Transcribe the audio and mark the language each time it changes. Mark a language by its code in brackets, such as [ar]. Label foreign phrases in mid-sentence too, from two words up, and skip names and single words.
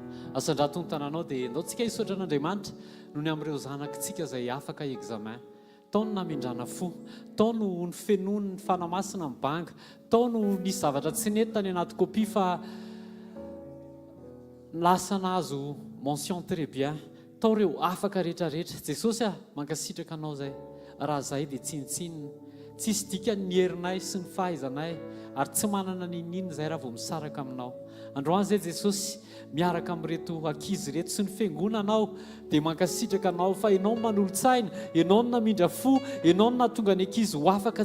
[mg] Asan-drato ny tananao dia ndao tsika hisaotra an'Andriamanitra noho ny amin'ireo zanakitsika izay afaka examen. Tao no namindrana fo, tao no ny fenony ny fanamasina ny banga, tao no nisy zavatra tsy nety tany anaty kopia fa lasa nazo [fr] mention très bien [mg] tao reo afaka rehetrarehetra jesosy mankasitraka anao zay raha zay dia tsinitsinina tsisy dika ny herinay sy ny fahaizanay ary tsy manana ninina zay raha vao misaraka aminao androany zay jesosy miaraka amin'reto ankizy reto sy ny fiangonanao dia mankasitraka anao fa ianao no manolotsaina ianao no namindra fo ianao no nahatonga ny ankizy ho afaka